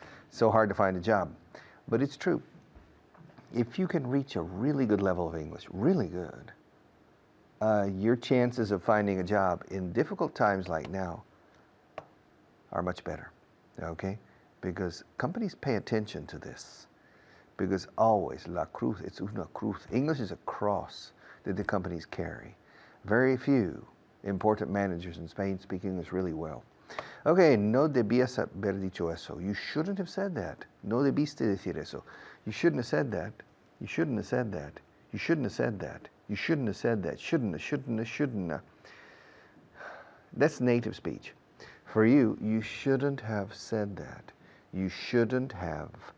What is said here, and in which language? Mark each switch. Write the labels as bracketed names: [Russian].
[English] So hard to find a job. But it's true. If you can reach a really good level of English, really good, your chances of finding a job in difficult times like now are much better, okay? Because companies pay attention to this. Because always, la cruz, it's una cruz. English is a cross that the companies carry. Very few important managers in Spain speak English really well. [Spanish] Okay, no debías haber dicho eso. [English] You shouldn't have said that. [Spanish] No debiste decir eso. [English] You shouldn't have said that. You shouldn't have said that. You shouldn't have said that. You shouldn't have said that. Shouldn't have. That's native speech. For you, you shouldn't have said that. You shouldn't have.